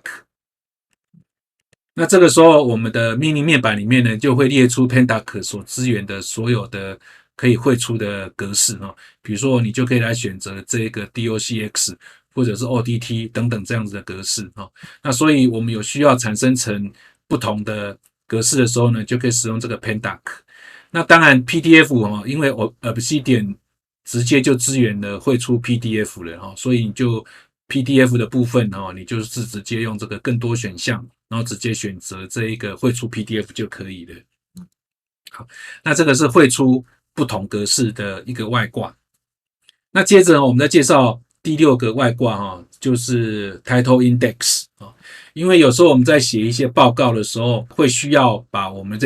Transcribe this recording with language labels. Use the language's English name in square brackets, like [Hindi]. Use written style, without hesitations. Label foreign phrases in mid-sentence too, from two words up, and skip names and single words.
[Chinese] 那這個時候，我們的命令面板裡面呢，就會列出 Pandoc 所支援的所有的可以匯出的格式比如說，你就可以來選擇這個 DOCX 或者是 ODT 等等這樣子的格式那所以我們有需要產生成不同的格式的時候呢，就可以使用這個 Pandoc。那當然 PDF 因為 Obsidian 直接就支援了匯出 PDF 了所以你就 PDF 的部分你就是直接用這個更多選項，然後直接選擇這一個匯出 PDF 就可以了。好，那這個是匯出不同格式的一個外掛。那接着我們再介紹第6個外掛就是 Title Index 因為有時候我們在寫一些報告的時候，會需要把我們這